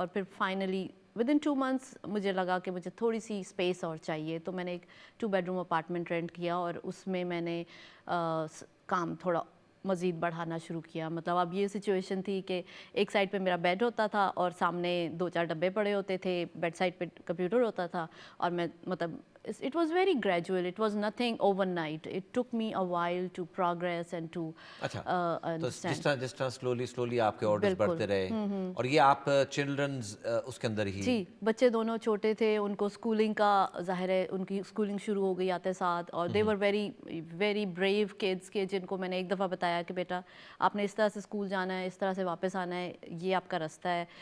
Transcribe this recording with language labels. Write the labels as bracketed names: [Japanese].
[Urdu] اور پھر finally with in 2 months مجھے لگا کہ مجھے تھوڑی سی اسپیس اور چاہیے. تو میں نے ایک 2 bedroom اپارٹمنٹ رینٹ کیا اور اس میں نے کام تھوڑا مزید بڑھانا شروع کیا. مطلب اب یہ سچویشن تھی کہ ایک سائڈ پہ میرا بیڈ ہوتا تھا اور سامنے 2-4 ڈبے پڑے ہوتے تھے، بیڈ سائڈ پہ کمپیوٹر ہوتا تھا. اور میں مطلب [English] it was very gradual, it was nothing overnight, it took me a while to progress and to [Urdu] اچھا تو [English] understand. [Urdu] جس طرح سلولی آپ کے آرڈرز بالکل. بڑھتے رہے، اور یہ آپ چلڈرنز اس کے اندر ہی؟ جی بچے دونوں چھوٹے تھے، ان کو اسکولنگ کا ظاہر ہے ان کی اسکولنگ شروع ہو گئی آتے ساتھ. اور دے were very very brave kids کے جن کو میں نے ایک دفعہ بتایا کہ بیٹا آپ نے اس طرح سے اسکول جانا ہے، اس طرح سے واپس آنا ہے، یہ آپ کا رستہ ہے.